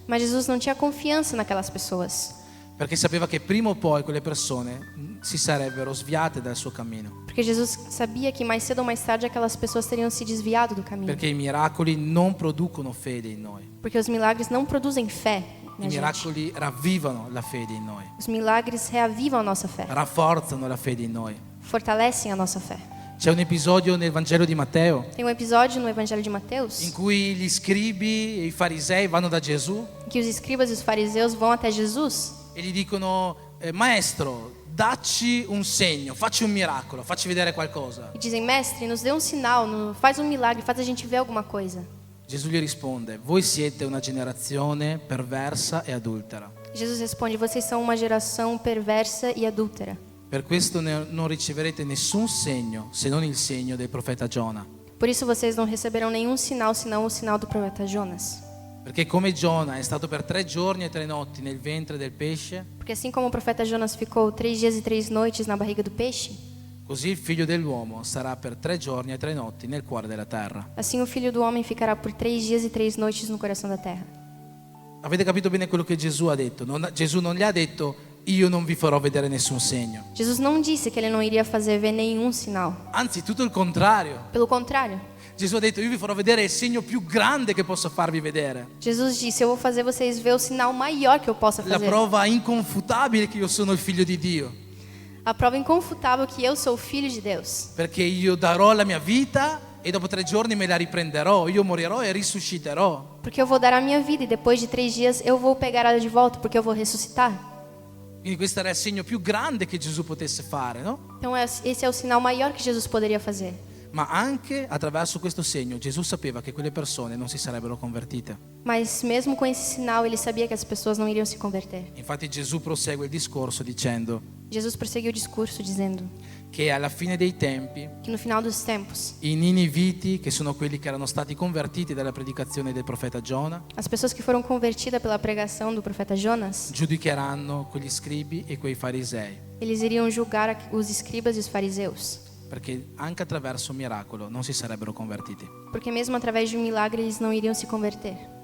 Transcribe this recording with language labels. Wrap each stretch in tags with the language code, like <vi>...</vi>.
<pt>Mas Jesus não tinha confiança naquelas pessoas,</pt> <it>perché sapeva che prima o poi quelle persone si sarebbero sviate dal suo cammino,</it> <pt>porque Jesus sabia que mais cedo ou mais tarde aquelas pessoas teriam se desviado do caminho,</pt> <it>perché i miracoli non producono fede in noi,</it> <pt>porque os milagres não produzem fé</pt> <it>i</it> <pt>na gente.</pt> <it>miracoli ravvivano la fede in noi,</it> <pt>Os milagres reavivam a nossa fé,</pt> <it>rafforzano la fede in noi.</it> <pt>fortalecem a nossa fé.</pt> <it>C'è un episodio nel Vangelo di Matteo</it> <pt>Tem um episódio no Evangelho de Mateus</pt> <it>in cui gli scribi e i farisei vanno da Gesù</it> <pt>em que os escribas e os fariseus vão até Jesus</pt> <it>e gli dicono: Maestro, dacci un segno, facci un miracolo, facci vedere qualcosa.</it> <pt>e dizem: Mestre, nos dê um sinal, faz um milagre, faz a gente ver alguma coisa.</pt> <it>Gesù gli risponde: voi siete una generazione perversa e adultera.</it> <pt>Jesus responde: Vocês são uma geração perversa e adúltera.</pt> <it>Per questo non riceverete nessun segno se non il segno del profeta Giona.</it> <pt>Por isso vocês não receberão nenhum sinal senão o sinal do profeta Jonas.</pt> <it>Perché come Giona è stato per 3 giorni e 3 notti nel ventre del pesce,</it> <pt>Porque assim como o profeta Jonas ficou 3 dias e 3 noites na barriga do peixe,</pt> <it>così il figlio dell'uomo sarà per 3 giorni e 3 notti nel cuore della terra.</it> <pt>assim o Filho do Homem ficará por 3 dias e 3 noites no coração da terra.</pt> <it>Avete capito bene quello che Gesù ha detto? Gesù non gli ha detto: io non vi farò vedere nessun segno.</it> <pt>Jesus não disse que ele não iria fazer ver nenhum sinal.</pt> <it>Anzi, tutto il contrario.</it> <pt>Pelo contrário,</pt> <it>Gesù ha detto: io vi farò vedere il segno più grande che posso farvi vedere.</it> <pt>Jesus disse: Eu vou fazer vocês ver o sinal maior que eu possa</pt> <it>La</it> <pt>fazer.</pt> <it>prova inconfutabile che io sono il figlio di Dio.</it> <pt>A prova inconfutável que eu sou o Filho de Deus.</pt> <it>Perché io darò la mia vita e dopo 3 giorni me la riprenderò. Io morirò e risusciterò.</it> <pt>Porque eu vou dar a minha vida e depois de 3 dias eu vou pegar ela de volta, porque eu vou ressuscitar.</pt> <it>Quindi questo era il segno più grande che Gesù potesse fare, no?</it> <pt>Então esse é o sinal maior que Jesus poderia fazer.</pt> <it>Ma anche attraverso questo segno Gesù sapeva che quelle persone non si sarebbero convertite.</it> <pt>Mas mesmo com esse sinal, ele sabia que as pessoas não iriam se converter.</pt> <it>Infatti Gesù prosegue il discorso dicendo</it> <pt>Jesus prosseguiu o discurso dizendo</pt> <it>che alla fine dei tempi</it> <pt>que no final dos tempos,</pt> <it>i niniviti, che sono quelli che erano stati convertiti dalla predicazione del profeta Giona,</it> <pt>as pessoas que foram convertidas pela pregação do profeta Jonas,</pt> <it>giudicheranno quegli scribi e quei farisei,</it> <pt>eles iriam julgar os escribas e os fariseus.</pt> <it>perché anche attraverso un miracolo non si sarebbero convertiti.</it> <pt>Porque mesmo através de um milagre eles não iriam se converter.</pt>